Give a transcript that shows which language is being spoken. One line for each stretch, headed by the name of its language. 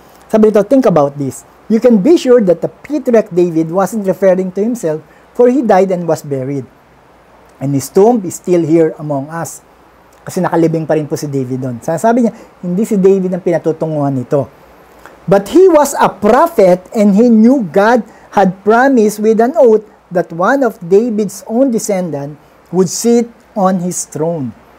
Filipino: Sabi nito,
English: think about this. You can be sure that the patriarch David wasn't referring to himself, for he died and was buried. And his tomb is still here among us.
Filipino: Kasi nakalibing pa rin po si David doon. Sabi niya, hindi si David ang pinatutunguhan nito.
English: But he was a prophet, and he knew God had promised with an oath that one of David's own descendant would sit on his throne.